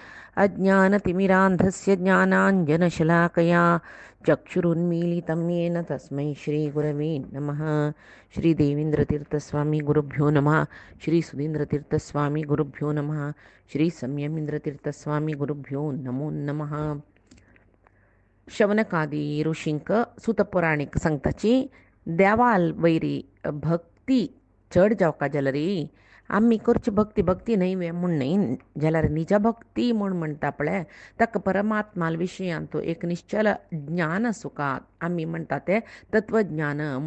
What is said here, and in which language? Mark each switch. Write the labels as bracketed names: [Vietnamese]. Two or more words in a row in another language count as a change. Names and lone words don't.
[Sanskrit] अज्ञानतिमिरान्धस्य ज्ञानाञ्जनशलाकया चक्षुरुन्मीलितं येन तस्मै श्रीगुरवे नमः। श्रीदेवेन्द्रतीर्थस्वामी गुरुभ्यो नमः। श्रीसुधीन्द्रतीर्थस्वामी गुरुभ्यो नमः। श्रीसंयमीन्द्रतीर्थस्वामी गुरुभ्यो नमो नमः. [Konkani] शवनकादी ऋषिंक सुतपुराणिक सांगताची देवाल वैरी भक्ती चढ जावका जाल्यार आमी करची भक्ती भक्ती न्हय म्हूण न्हय जाल्यार निजा भक्ती म्हूण म्हणटा पळय ताका परमात्मा विशयांतू एक निश्चल ज्ञान आसुका आमी म्हणटा तें तत्वज्ञान म्हूण.